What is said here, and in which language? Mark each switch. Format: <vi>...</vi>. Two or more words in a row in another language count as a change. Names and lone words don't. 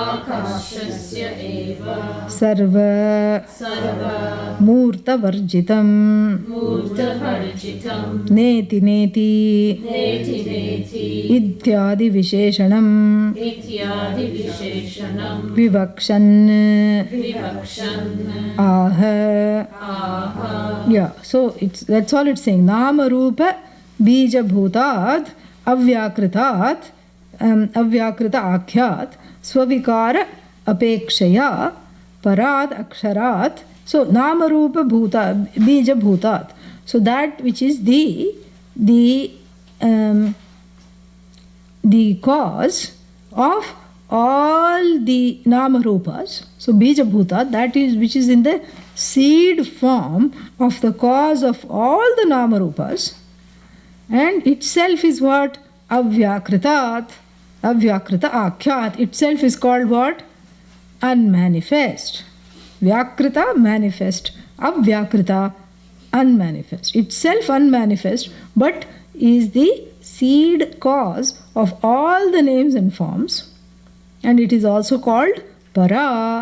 <sa>Sarva Murta Varjitam Neti Neti Ityadi Visheshanam Vivakshan Aha.</sa> <en>Yeah, so that's all it's saying.</en> <sa>Nama Rupa Bija Bhutat Avyakritat Avyakrita Akhyat Swavikara Apekshaya Parad Aksharat. So Nama Rupa Bhuta Bija Bhutat.</sa> <en>So that which is the cause of all the</en> <sa>Nama Rupas. So Bija Bhuta,</sa> <en>that is which is in the seed form of the cause of all the</en> <sa>Nama Rupas,</sa> <en>and itself is what?</en> <sa>Avyakritat. Avyakrita Akhyat.</sa> <en>Itself is called what? Unmanifest. Vyakrita, manifest. Avyakrita, unmanifest. Itself unmanifest, but is the seed cause of all the names and forms, and it is also called Para.</en>